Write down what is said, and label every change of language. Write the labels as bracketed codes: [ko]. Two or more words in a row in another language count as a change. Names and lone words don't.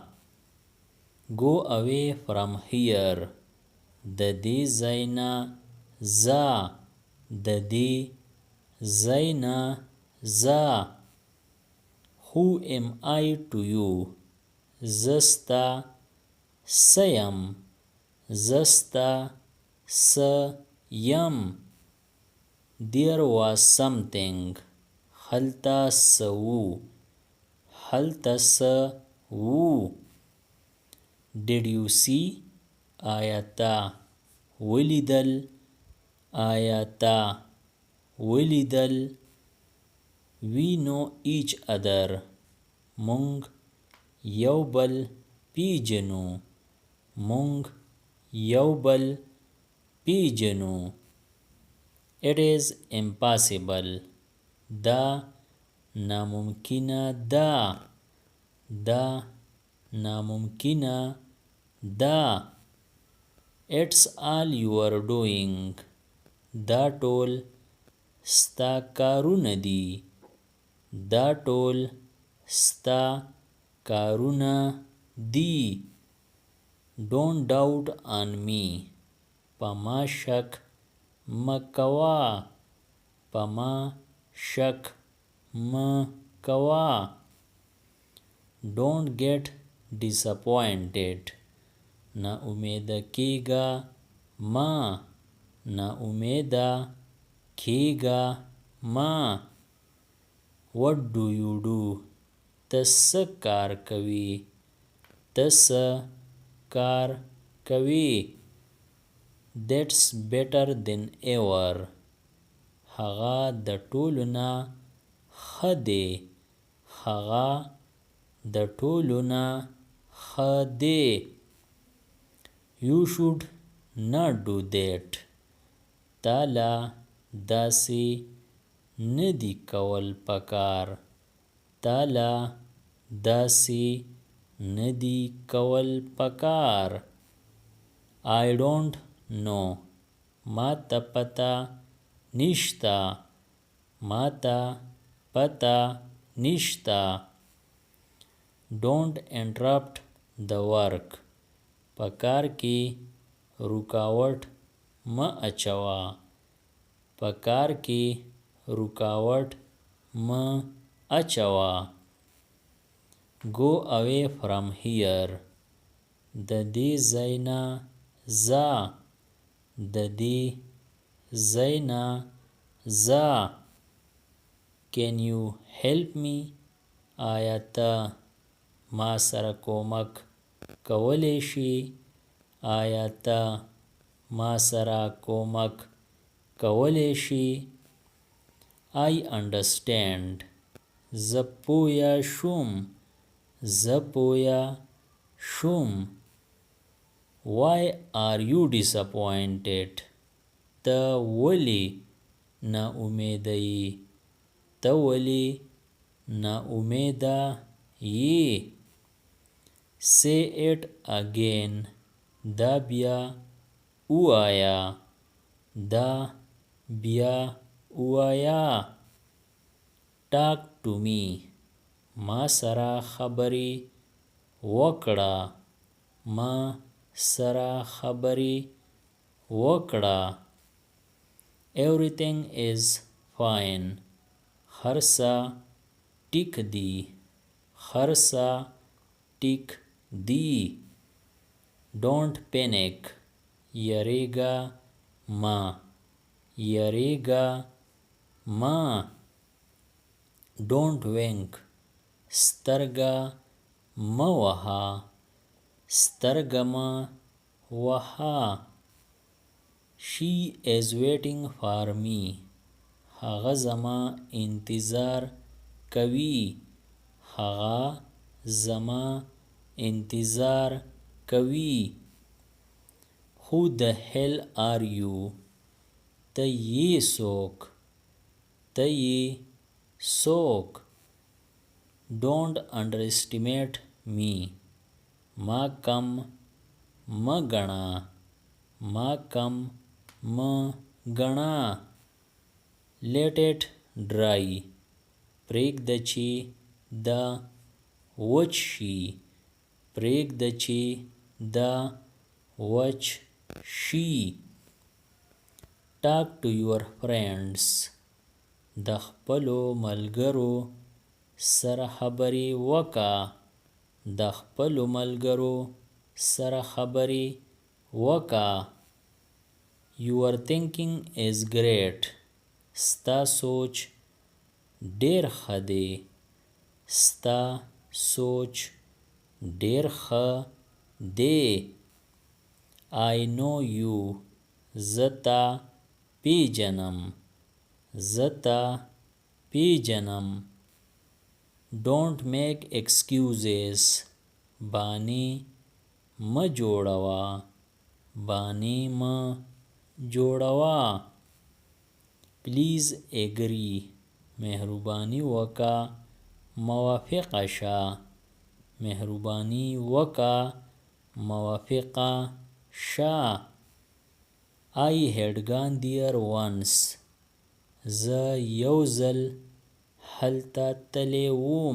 [en] Go away from here. [ps] د دې ځای نه ځه. د دې ځای نه ځه. [en] Who am I to you? [ps] زه ستا څه یم. زه ستا څه یم. [en] There was something. [ps] هلته څه وو. هلته څه وو. [en] Did you see? [ps] آیا تا ولیدل. آیا تا ولیدل. [en] We know each other. [ps] مونږ یو بل پیژنو. مونږ یو بل پیژنو. [en] It is impossible. [ps] دا ناممکنه ده. دا ناممکنه ده. [en] It's all you are doing. [ps] دا ټول ستا کارونه دي. دا ټول ستا کارونه دي. [en] Don't doubt on me. [ps] په ما شک مکوا. په ما شک مکوا. [en] Don't get disappointed. [ps] نا امیده کیگا ما. نا امیده کیگا ما. [en] What do you do? [ps] ته څه کار کوي. ته څه کار کوي. [en] That's better than ever. [ps] هغه د ټولو نه ښه دی. هغه د ټولو نه ښه دی. [en] You should not do that. [ps] تا لا داسې نه دي کول پکار. تا لا داسې نه دي کول پکار. [en] I don't know. [ps] ما ته پته نشته. ما ته پته نشته. [en] Don't interrupt the work. [ps] په کار کې رکاوټ مه اچوه. په کار کې رکاوټ مه اچوه. [en] Go away from here. [ps] د دې ځای نه ځه. د دې ځای نه ځه. [en] Can you help me? [ps] آیا ته ما سره کومک کولی شي. آیا ته ما سره کومک کولی شي. [en] I understand. [ps] زه پوه شوم. زه پوه شوم. [en] Why are you disappointed? [ps] ته ولې نا امیده یې. ته ولې نا امیده یې. [en] Say it again. [ps] دا بیا ووایه. دا بیا ووایه. [en] Talk to me. [ps] ما سره خبرې وکړه ما سره خبرې وکړه. [en] Everything is fine. [ps] هر څه ټیک دي. هر څه ټیک دي. [en] Don't panic. [ps] یریږه ما. یریږه ما. [en] Don't wink. [ps] سترګه مه وهه. سترګه مه وهه. [en] She is waiting for me. [ps] هغه زما انتظار کوي. هغه زما انتظار کوي. [en] Who the hell are you? [ps] ته یې څوک. ته یې څوک. [en] Don't underestimate me. [ps] ما کم مه ګڼه. ما کم مه ګڼه. [en] Let it dry. [ps] پرېږده چې دا وچ شي. پرېږده چې دا وچ شي. [en] Talk to your friends. [ps] د خپلو ملګرو سره خبرې وکړه. د خپلو ملګرو سره خبرې وکړه. [en] Your thinking is great. [ps] ستا سوچ ډېر ښه دی. ستا سوچ ډېر ښه دی. [en] I know you. [ps] زه تا پیژنم. زه تا پیژنم. [en] Don't make excuses. [ps] بانې مه جوړوه. بانې مه جوړوه. [en] Please agree. [ps] مهرباني وکړه موافقه شه. مهرباني وکړه موافقه شه. [en] I had gone there once. [ps] زه یو ځل هلته تللی وم.